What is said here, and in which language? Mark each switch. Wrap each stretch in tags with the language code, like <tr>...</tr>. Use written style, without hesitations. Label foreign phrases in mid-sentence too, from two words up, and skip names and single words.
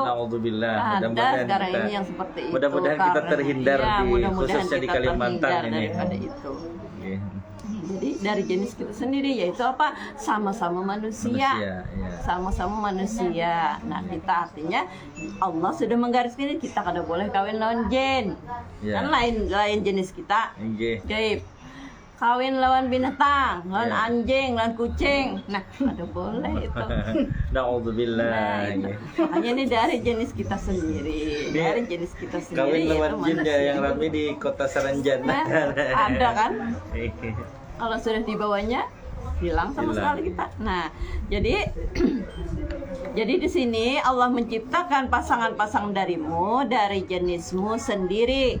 <id>Naudzubillah. Ada sekarang ini yang seperti itu. Mudah-mudahan kita Karena- terhindar iya, di mudah-mudahan khususnya di kita Kalimantan terhindar ini. daripada itu. Nggih. Jadi dari jenis kita sendiri, yaitu apa? Sama-sama manusia. Manusia, iya.</id> <bjn>Sama-sama manusia. Nah, kita artinya Allah sudah menggariskan ini, kita kada boleh kawin lawan jin.</bjn> <id>Iya. Kan lain jenis kita. Nggih. Gaib.</id> <bjn>Kawin lawan binatang, lawan</bjn> <id>Iya.</id> <bjn>anjing, lawan kucing. Nah, kada boleh itu.</bjn> <id>Naudzubillah. Nah, itu. Nggih. Makanya ini dari jenis kita sendiri. Dia Dari jenis kita sendiri.</id> <bjn>Kawin lawan</bjn> <id>yaitu jin ya manusia. yang ramai di kota Saranjana. Nah, ada kan? Nggih. Kalau sudah dibawanya hilang sama Hilang. sekali kita. Nah, jadi jadi di sini Allah menciptakan pasangan-pasangan darimu dari jenismu sendiri.</id>